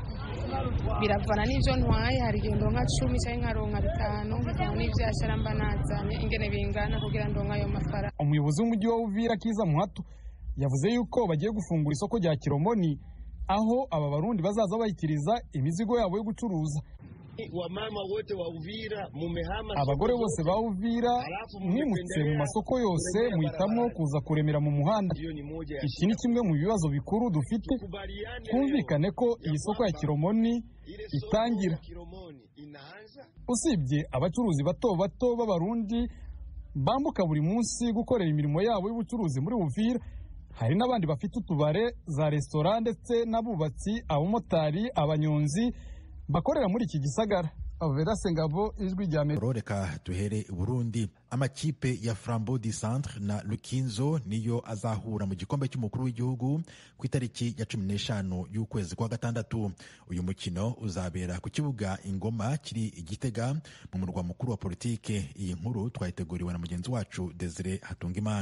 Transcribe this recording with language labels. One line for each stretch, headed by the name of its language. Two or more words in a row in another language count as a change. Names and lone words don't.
Rundi: Biravana n'ivyo ntwaye, hari igihe ndonka 10 cyangwa nkaronka 5, bivana n'ivyashara mba nazanye ingene bingana kugira ndonka ayo mafaranga.
Kinyarwanda: Umuyobozi w'umujyi wa Uvira Kiza Muhato yavuze yuko bagiye gufungura isoko rya Kilomoni, aho aba barundi bazaza bayikiriza imizigo yabo yo gucuruza.
Swahili: Wamama wote wa Uvira mumehama,
Kinyarwanda: abagore bose ba Uvira mwimutse mu masoko yose muhitamo kuza kuremera mu muhanda. Iki ni kimwe mu bibazo bikuru dufite, twumvikane ko iyi soko ya Kilomoni itangira. Usibye abacuruzi bato bato b'abarundi bambuka buri munsi gukorera imirimo yabo y'ubucuruzi muri Uvira, hari n'abandi bafite utubare, za restaurant ndetse n'abubatsi, abamotari, abanyonzi bakorera muri iki gisagara. Avera Sengabo, Ijwi rya Amerika. Reka duhere Burundi. Amakipe ya Flambeau du Centre na Lukinzo niyo azahura mu gikombe cy'umukuru w'igihugu ku itariki ya 15 y'ukwezi kwa gatandatu. Uyu mukino uzabera ku kibuga Ingoma kiri Igitega mu murwa mukuru wa politike. Iyi nkuru twayiteguriwe na mugenzi wacu Desire Hatungimana.